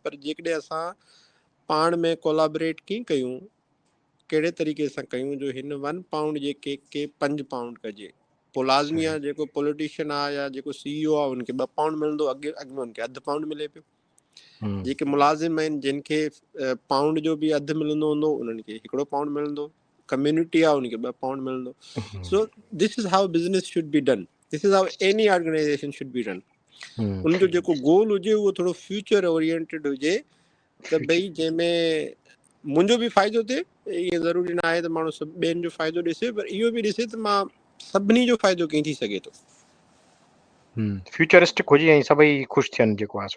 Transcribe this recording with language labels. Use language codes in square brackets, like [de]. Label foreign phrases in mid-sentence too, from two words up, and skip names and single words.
[sd] पर जेकॾहिं असां पाण में कोलाबरेट कीअं कयूं, कहिड़े तरीक़े सां कयूं जो हिन 1 पाउंड जे केक खे 5 पाउंड कजे। पोइ लाज़मी आहे जेको पॉलिटिशियन आहे या जेको CEO आहे उनखे 2 पाउंड मिलंदो, अॻु में उनखे अधु पाउंड मिले पियो। जेके मुलाज़िम आहिनि जिनखे पाउंड जो बि अधु मिलंदो हूंदो, उन्हनि खे 1 पाउंड मिलंदो। कम्युनिटी आहे उनखे 2 पाउंड मिलंदो। [en] So this is how business should be done, this is how any organization should be run. [sd] उनजो जेको गोल हुजे उहो थोरो [en] future oriented [sd] हुजे, त भई जंहिंमें मुंहिंजो बि फ़ाइदो थिए। ईअं ज़रूरी न आहे त माण्हू सभु ॿियनि जो फ़ाइदो ॾिसे, पर इहो बि ॾिसे त मां सभिनी जो फ़ाइदो कीअं थी सघे थो। फ्यूचरिस्टिक हुजे ऐं सभई ख़ुशि थियनि जेको आहे सो।